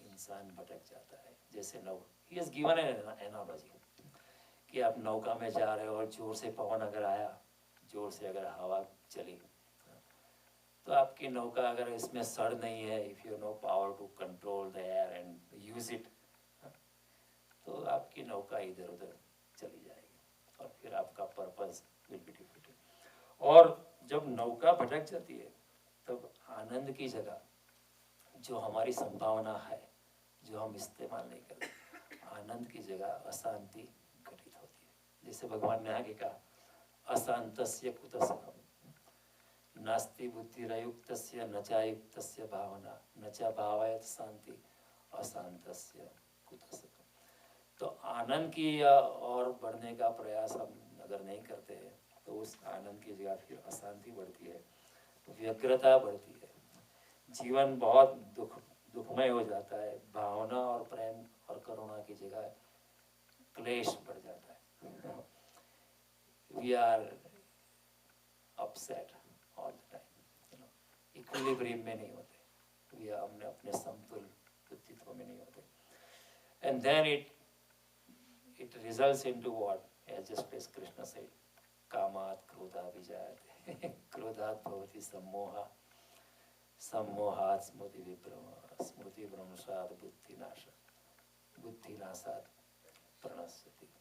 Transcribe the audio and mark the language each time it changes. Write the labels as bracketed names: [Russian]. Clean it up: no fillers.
[Hindi] इंसान भटक जाता है जैसे नौका। [English] he has given an analogy [Hindi] कि आप नौका में जा रहे हो और जोर से पवन अगर आया, जोर से अगर हवा चली, तो आपकी नौका अगर इसमें सड़ नहीं है, [English] if you know power to control the air and use it, [Hindi] तो आपकी नौका इधर उधर चली जाएगी और फिर आपका पर्पस [English] Will be defeated. [Hindi] और जब नौका भटक जाती है तब आनंद की जगह जो हमारी संभावना है, जो हम इस्तेमाल नहीं करते, आनंद की जगह अशांति घटित होती है। [Sanskrit] जैसे भगवान ने आगे कहा, अशांतस्य कुतः सुखम् नास्ति बुद्धिरयुक्तस्य न चायुक्तस्य भावना न च भावयत शांति अशांतस्य कुतः सुखम्। [Hindi] तो आनंद की और बढ़ने का प्रयास हम अगर नहीं करते हैं तो उस आनंद की जगह फिर अशांति बढ़ती है, व्यग्रता बढ़ती है, जीवन बहुत दुखमय हो जाता है। भावना और प्रेम और करुणा की जगह क्लेश बढ़ जाता है। [English] we are upset all the time, [Hindi] equilibrium में नहीं होते, वी हमने अपने समतुल अस्तित्व में नहीं होते। [English] And then it results into what? Just as Krishna said, [Sanskrit] कामात् क्रोधात् विजायते, क्रोधात् भवति सम्मोहः, सम्मोहात् स्मृति विभ्रमः, स्मृति भ्रंशात् बुद्धिनाशात्, बुद्धिनाशात् प्रणश्यति।